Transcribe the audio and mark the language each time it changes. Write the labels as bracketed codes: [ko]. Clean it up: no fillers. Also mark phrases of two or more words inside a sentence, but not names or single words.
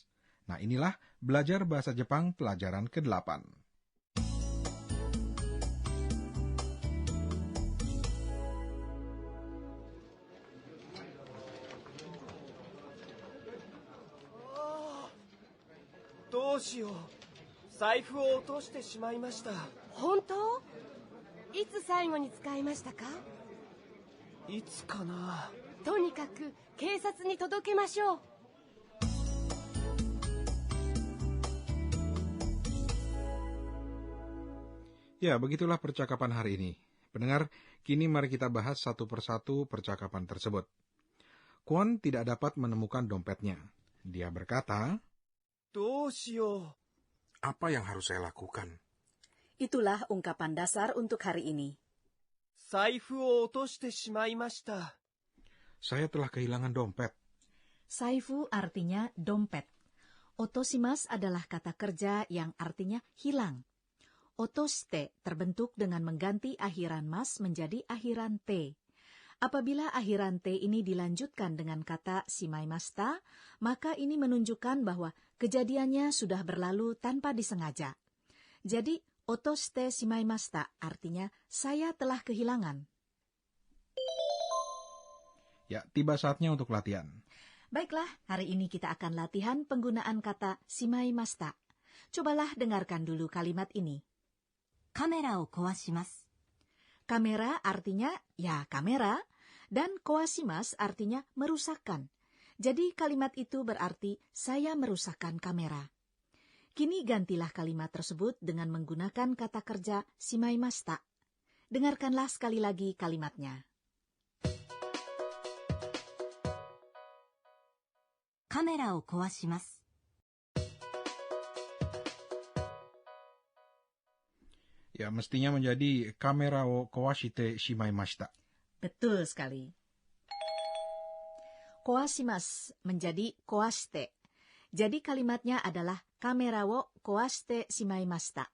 [id] Nah, inilah belajar bahasa Jepang pelajaran ke-8. [ja] Doshio. 財布を落としてしまいました。本当？いつ最後に使いましたか？いつかな。とにかく警察に届けましょう。 [id] Ya, begitulah percakapan hari ini. Pendengar, kini mari kita bahas satu persatu percakapan tersebut. Kwon tidak dapat menemukan dompetnya. Dia berkata, [ja] Doshio. [id] apa yang harus saya lakukan? Itulah ungkapan dasar untuk hari ini. [ja] 財布を落としてしまいました。 [id] Saya telah kehilangan dompet. Saifu artinya dompet. Otoshimasu adalah kata kerja yang artinya hilang. Otoshite terbentuk dengan mengganti akhiran mas menjadi akhiran te. Apabila akhiran te ini dilanjutkan dengan kata shimaimashita, maka ini menunjukkan bahwa kejadiannya sudah berlalu tanpa disengaja. Jadi, [ja] 落としてしまいました [id] artinya saya telah kehilangan. Ya, tiba saatnya untuk latihan. Baiklah, hari ini kita akan latihan penggunaan kata shimaimashita. Cobalah dengarkan dulu kalimat ini. [ja] カメラを壊します。 [id] Kamera artinya ya kamera, dan koashimas artinya merusakkan. Jadi kalimat itu berarti saya merusakkan kamera. Kini gantilah kalimat tersebut dengan menggunakan kata kerja shimaimashita. Dengarkanlah sekali lagi kalimatnya. [ja] カメラを壊します。 [id] Ya, mestinya menjadi [ja] カメラを壊してしまいました. [id] Betul sekali. Koashimas menjadi koashite. Jadi kalimatnya adalah [ja] カメラを壊してしまいました.